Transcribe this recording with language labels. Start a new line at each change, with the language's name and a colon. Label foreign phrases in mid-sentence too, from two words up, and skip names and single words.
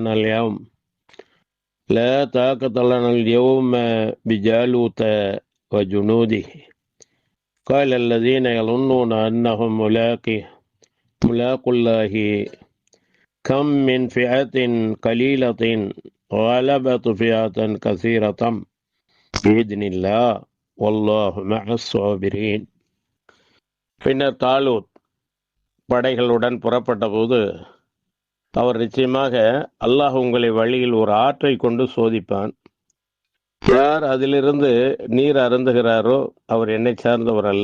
Arabic: لنا اليوم بجالوت وجنوده قال الذين يظنون أنهم ملاقو الله كم من فئة قليلة غلبت فئة كثيرة بإذن الله والله مع الصابرين.
Tamil: பின்னர் தாலூத் படைகளுடன் புறப்பட்ட போது அவர் நிச்சயமாக அல்லாஹ் உங்களை வழியில் ஒரு ஆற்றை கொண்டு சோதிப்பான். யார் அதிலிருந்து நீர் அருந்துகிறாரோ அவர் என்னை சார்ந்தவர் அல்ல.